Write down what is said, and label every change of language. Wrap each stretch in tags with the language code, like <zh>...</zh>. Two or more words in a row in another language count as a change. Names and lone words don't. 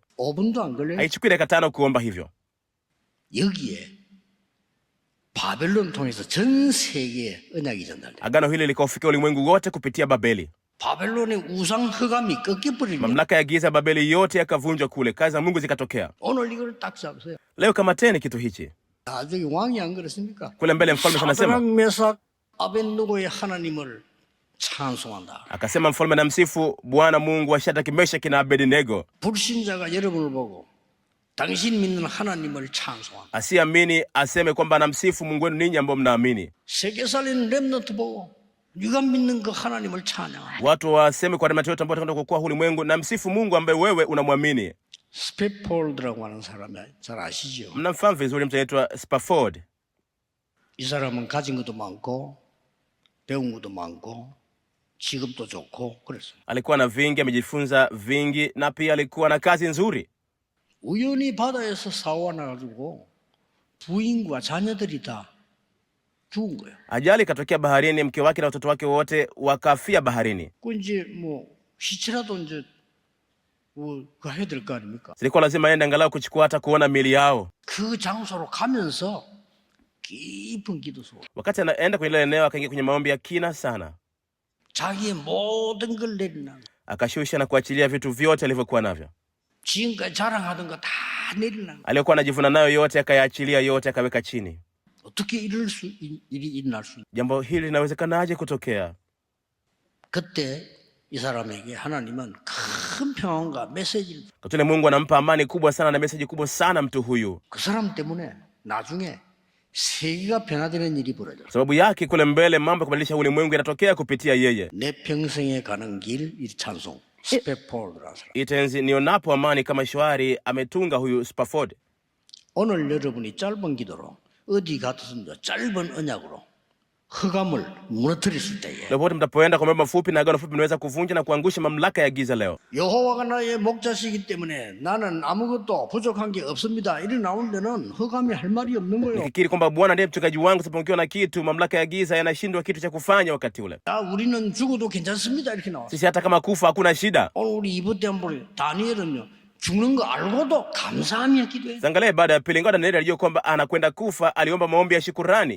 <ko>5분도 안 걸려요.</ko> <sw>haichukui dakika 5 kuomba hivyo.</sw> <ko>여기에 바벨론 통해서 전 세계에 언약이 전달돼.</ko> <sw>Agano hili likaufika ulimwengu wote kupitia Babeli.</sw> <ko>바벨론의 우상 허감이 꺾여버리면</ko> <sw>Mamlaka ya giza Babeli yote yakavunjwa kule, kazi za Mungu zikatokea.</sw> <ko>오늘 이걸 딱 잡으세요.</ko> <sw>Leo kamateni kitu hichi.</sw> <ko>나중에 왕이 안 그렇습니까?</ko> <sw>Kule mbele mfalme anasema,</sw> <ko>사드락 메삭 아벳느고의 하나님을 찬송한다.</ko> <sw>akasema mfalme na msifu Bwana Mungu wa Shadraka, Meshaki na Abednego.</sw> <ko>불신자가 여러분을 보고 당신 믿는 하나님을 찬송한다.</ko> <sw>Asiamini aseme kwamba anamsifu Mungu wenu ninyi ambao mnaamini.</sw> <ko>세계 살리는 렘넌트 보고 네가 믿는 그 하나님을 찬양한다.</ko> <sw>Watu waseme kwa remati yote ambao watakwenda kuokoa ulimwengu, na msifu Mungu ambaye wewe unamwamini.</sw> <ko>스패폴드라고 하는 사람이 잘 아시죠?</ko> <sw>Mnamfahamu vizuri mtu anaitwa Spafford.</sw> <ko>이 사람은 가진 것도 많고 배운 것도 많고 직업도 좋고 그랬어요.</ko> <sw>Alikuwa na vingi, amejifunza vingi, na pia alikuwa na kazi nzuri.</sw> <ko>우연히 바다에서 사고가 나가지고 부인과 자녀들이 다 죽은 거예요.</ko> <sw>Ajali ikatokea baharini, mke wake na watoto wake wote wakafia baharini.</sw> <ko>그 이제 뭐 시체라도 이제 그 해야 될 거 아닙니까?</ko> <sw>Zilikuwa lazima aende angalau kuchukua hata kuona mili yao.</sw> <ko>그 장소로 가면서 깊은 기도 속</ko> <sw>Wakati anaenda kwenye ile eneo, akaingia kwenye maombi ya kina sana,</sw> <ko>자기의 모든 걸 내리나</ko> <sw>akashusha na kuachilia vitu vyote alivyokuwa navyo.</sw> <ko>지금까지 자랑하던 거 다 내리나</ko> <sw>Aliyokuwa anajivuna nayo yote akayaachilia yote, akaweka chini.</sw> <ko>어떻게 일이 일어날 수 있?</ko> <sw>Jambo hili linawezekanaje kutokea?</sw> <ko>그때 이 사람에게 하나님은 큰 평안과 메시지를</ko> <sw>Katule Mungu anampa amani kubwa sana na meseji kubwa sana mtu huyu.</sw> <ko>그 사람 때문에 나중에 세계가 변화되는 일이 벌어져.</ko> <sw>Sababu yake kule mbele mambo ya kubadilisha ulimwengu yanatokea kupitia yeye.</sw> <ko>내 평생에 가는 길 이 찬송 스패폴드라는 사람.</ko> <sw>Itenzi nionapo amani kama shwari ametunga huyu Spafford.</sw> <ko>오늘 여러분이 짧은 기도로 어디 같으면 짧은 언약으로 흑암을 무너뜨렸을 때에</ko> <sw>Leo mtapoenda kwa mambo mafupi na agano fupi, naweza kuvunja na kuangusha mamlaka ya giza leo.</sw> <ko>여호와가 나의 목자시기 때문에 나는 아무것도 부족한 게 없습니다. 이리 나온 데는 흑암이 할 말이 없는 거예요.</ko> <sw>Nikikiri kwamba Bwana ndiye mchungaji wangu, sipungukiwa na kitu, mamlaka ya giza yanashindwa kitu cha kufanya wakati ule.</sw> <ko>우리는 죽어도 괜찮습니다. 이렇게 나와.</ko> <sw>Sisi hata kama kufa hakuna shida.</sw> <ko>오늘 우리 이번 때 한번 다니엘은요. 죽는 거 알고도 감사하며 기도해.</ko> <sw>Angalia baada ya pili, Danieli alijua kwamba anakwenda kufa, aliomba maombi ya shukrani.</sw>